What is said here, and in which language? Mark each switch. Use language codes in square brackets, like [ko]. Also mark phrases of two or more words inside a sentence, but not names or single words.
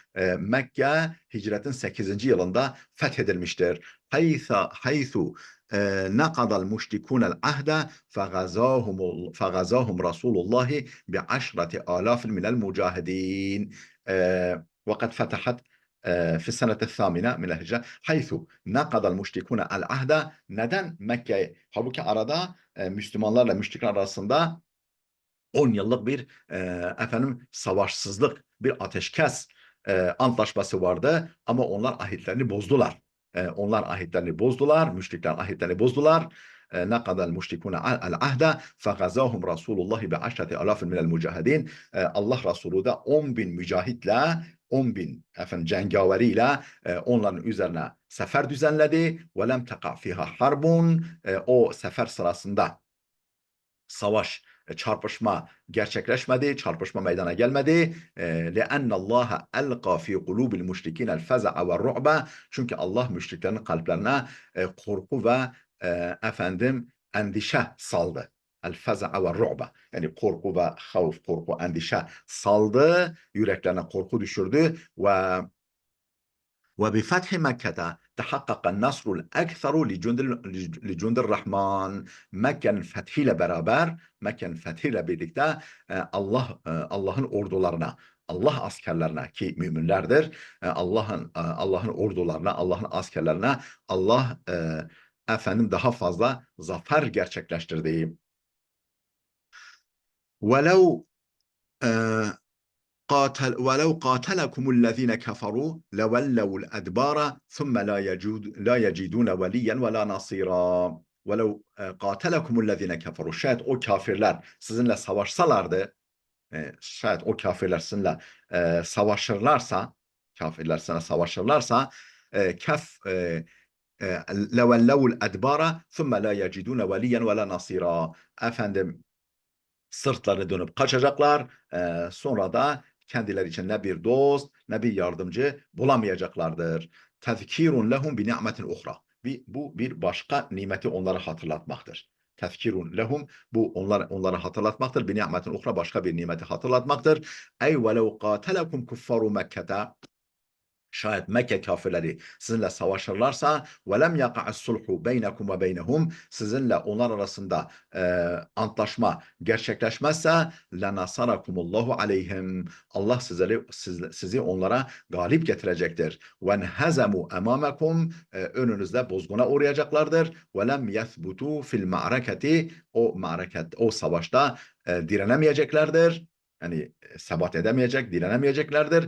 [tr] Mekke hicretin 8. yılında fethedilmiştir. [ar] حيث نقض المشركون العهد فغزاهم رسول الله بعشرة آلاف من المجاهدين. وقد فتحت في السنة الثامنة من الهجرة حيث نقض المشركون العهد. [tr] Neden Mekke? Halbuki arada Müslümanlarla müşrikler arasında 10 yıllık bir efendim savaşsızlık, bir ateşkes antlaşması vardı ama onlar ahitlerini bozdular. Onlar ahitlerini bozdular, müşrikler ahitlerini bozdular. [ar] نقض المشركون العهد فغزاهم رسول الله بعشرة آلاف من المجاهدين. [tr] Allah Resulü de 10 bin mücahitle, 10 bin efendim cengaveriyle onların üzerine sefer düzenledi. [ar] وَلَمْ تَقَعْ فِيهَا حَرْبٌ. [tr] O sefer sırasında savaş, çarpışma gerçekleşmedi, çarpışma meydana gelmedi. [ar] لأن الله ألقى في قلوب المشركين الفزع والرعب. [tr] Çünkü Allah müşriklerin kalplerine korku ve endişe saldı. [ar] الفزع والرعب. [tr] Yani korku ve havf, korku, endişe saldı. Yüreklerine korku düşürdü ve [ar] وبفتح مكة تحقق النصر الأكثر لجند الرحمن. [tr] Mekke'nin fethiyle beraber, Mekke'nin fethiyle birlikte Allah'ın ordularına, Allah askerlerine ki müminlerdir, Allah'ın ordularına, Allah'ın askerlerine Allah daha fazla zafer gerçekleştirdi. [ar] وَلَوْ ولو قاتلكم الذين كفروا لولوا الأدبار ثم لا يجدون وليا ولا نصيرا. ولو قاتلكم الذين كفروا. [tr] Şayet o kafirler sizinle savaşsalardı, şayet o kafirler sizinle savaşırlarsa, kafirler sana savaşırlarsa, [ar] لولوا الأدبار ثم لا يجدون وليا ولا نصيرا. [tr] Efendim, sırtlarını dönüp kaçacaklar. Sonra da kendileri için ne bir dost ne bir yardımcı bulamayacaklardır. [ar] تذكير لهم بنعمة أخرى. [tr] Bu bir başka nimeti onlara hatırlatmaktır. [ar] تذكير لهم, [tr] bu onlara hatırlatmaktır. [ar] بنعمة أخرى, [tr] başka bir nimeti hatırlatmaktır. [ar] أي ولو قاتلكم كفار مكة. [tr] Şayet Mekke kafirleri sizinle savaşırlarsa [ar] وَلَمْ يَقَعَ الصُّلْحُ بَيْنَكُمْ وَبَيْنَهُمْ, [tr] sizinle onlar arasında antlaşma gerçekleşmezse [ar] لَنَصَرَكُمُ اللّٰهُ عَلَيْهِمْ, [tr] Allah sizi onlara galip getirecektir. [ar] وَنْهَزَمُوا أَمَامَكُمْ, [tr] önünüzde bozguna uğrayacaklardır. [ar] وَلَمْ يَثْبُتُوا فِي الْمَعْرَكَةِ, [tr] o savaşta direnemeyeceklerdir. Yani sebat edemeyecek, direnemeyeceklerdir.